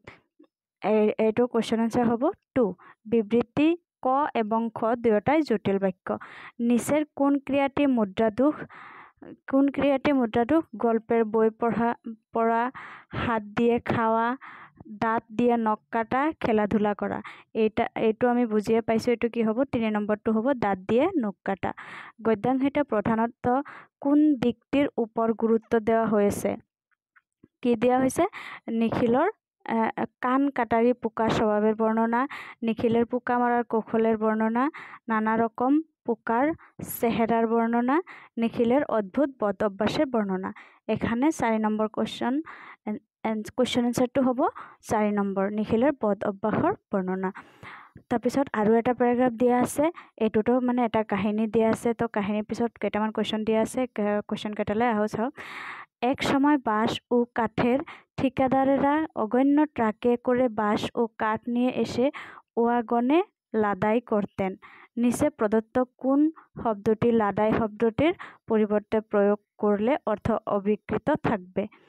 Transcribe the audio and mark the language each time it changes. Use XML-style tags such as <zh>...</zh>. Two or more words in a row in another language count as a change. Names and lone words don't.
<as>এইটো</as> <en>question answer</en> <as>হব 2।</as> <bn>বিবৃতি ক এবং খ দুয়োটাই জটিল বাক্য। নিচের কোন ক্রিয়াটি মুদ্রাদোষ? গল্পের বই পড়া, হাত দিয়ে খাওয়া, দাঁত দিয়ে নখ কাটা, খেলাধুলা করা।</bn> <as>এইটো আমি বুঝিয়ে পাইছোঁ। এইটো কি হ'ব? 3 নম্বৰটো হ'ব</as> <bn>দাঁত দিয়ে নখ কাটা।</bn> <as>গদ্যাংশিত প্ৰধানত কোন দিকটিৰ ওপৰত গুৰুত্ব</as> <bn>দেওয়া হয়েছে?</bn> <as>কি দিয়া হৈছে?</as> <bn>নিখিলৰ কান কাটারি পোকার স্বভাবের বর্ণনা, নিখিলের পোকা মারার কৌশলের বর্ণনা, নানা রকম পোকার চেহারার বর্ণনা, নিখিলের অদ্ভুত বদ অভ্যাসের বর্ণনা।</bn> <as>এখানে 4 নম্বৰ</as> <en>question answerটো</en> <as>হ'ব 4 নম্বৰ নিখিলের বদ অভ্যাসৰ বৰ্ণনা। তাৰপিছত আৰু এটা পেৰাগ্ৰাফ দিয়া আছে, এইটোতো মানে এটা কাহিনী দিয়া আছে। তো কাহিনীৰ পিছত কেইটামান কুৱেশ্যন দিয়া আছে, কুৱেশ্যন কেইটালৈ আহো চাওক।</as> <bn>এক সময় বাঁশ ও কাঠের ঠিকাদারেরা অগণ্য ট্রাকে করে বাঁশ ও কাঠ নিয়ে এসে ওয়াগনে লাদাই করতেন। নিচে প্রদত্ত কোন শব্দটি লাদাই শব্দটির পরিবর্তে প্রয়োগ করলে অর্থ অবিকৃত থাকবে?</bn>